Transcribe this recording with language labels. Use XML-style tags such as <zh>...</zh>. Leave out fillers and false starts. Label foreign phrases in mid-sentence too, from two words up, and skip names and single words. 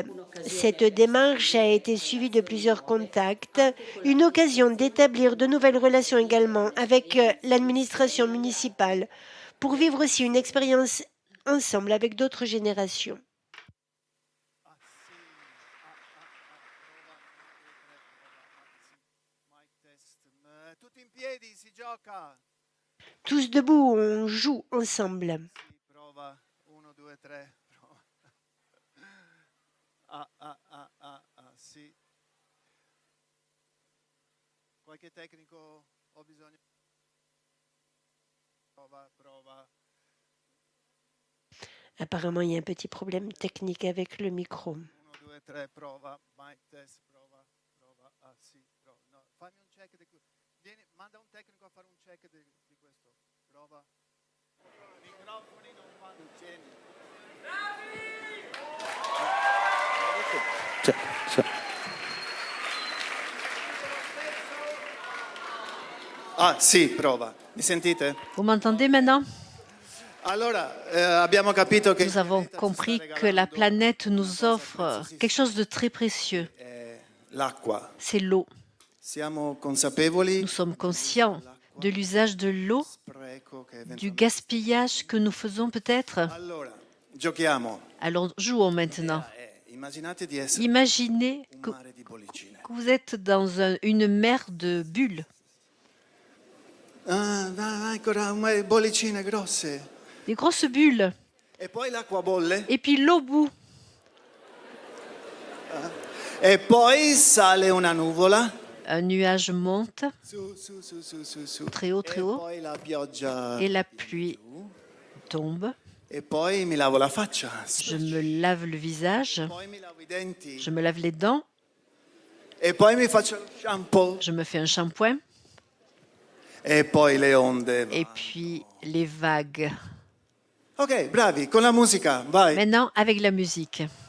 <fr>Cette démarche a été suivie de plusieurs contacts, une occasion d'établir de nouvelles relations également avec l'administration municipale pour vivre aussi une expérience ensemble avec d'autres générations. Tous debout, on joue ensemble.</fr> <it>Qualche tecnico ho bisogno. Prova.</it> <fr>Apparemment, il y a un petit problème technique avec le micro.</fr> <it>1, 2, 3, prova.</it> <en>Mic test,</en> <it>prova. Ah, sì, prova. No, fammi un check manda un tecnico a fare un check di questo. Prova. I microfoni non vanno. Tieni. Ah, sì, prova. Mi sentite?</it> <fr>Vous m'entendez maintenant?</fr> <it>Abbiamo capito che</it> <fr>Nous avons compris que la planète nous offre quelque chose de très précieux.</fr> <it>l'acqua.</it> <fr>C'est l'eau.</fr> <it>Siamo consapevoli</it> <fr>Nous sommes conscients de l'usage de l'eau, du gaspillage que nous faisons peut-être.</fr> <it>Allora, giochiamo.</it> <fr>Alors jouons maintenant.</fr> <it>Immaginate di essere</it> <fr>Imaginez un que</fr> <it>mare di bollicine.</it> <fr>vous êtes dans une mer de bulles,</fr> <it>Ah, ancora bollicine grosse.</it> <fr>des grosses bulles,</fr> <it>E poi l'acqua bolle.</it> <fr>et puis l'eau bout.</fr> <it>E poi sale una nuvola.</it> <fr>Un nuage monte</fr> <it>Su.</it> <fr>très haut,</fr> <it>E poi la pioggia.</it> <fr>et la pluie tombe.</fr> <it>E poi mi lavo la faccia.</it> <fr>Je me lave le visage,</fr> <it>Poi mi lavo i denti.</it> <fr>je me lave les dents,</fr> <it>E poi mi faccio lo shampoo.</it> <fr>je me fais un shampoing,</fr> <it>E poi le onde.</it> <fr>et puis les vagues.</fr> <it>Ok, bravi, con la musica, vai.</it> <fr>Maintenant, avec la musique.</fr>